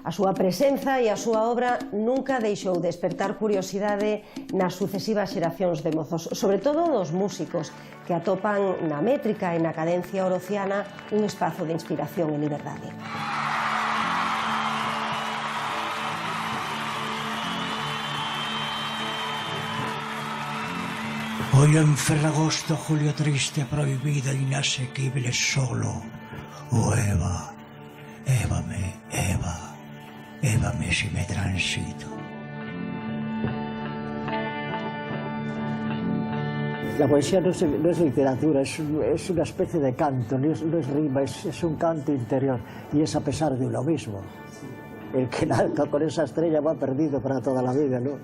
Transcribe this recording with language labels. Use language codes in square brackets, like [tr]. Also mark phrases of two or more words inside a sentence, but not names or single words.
[gl] A súa presenza e a súa obra nunca deixou de despertar curiosidade nas sucesivas xeracións de mozos, sobre todo dos músicos, que atopan na métrica e na cadencia orociana un espazo de inspiración e liberdade. [es] Hoy en Ferragosto, julio triste, prohibido, inasequible, solo. Oh Eva, évame, Eva, évame si me transito. La poesía no es literatura, es una especie de canto, no es rima, es un canto interior, y es a pesar de uno mismo. El que nalca con esa estrella va perdido para toda la vida, ¿no?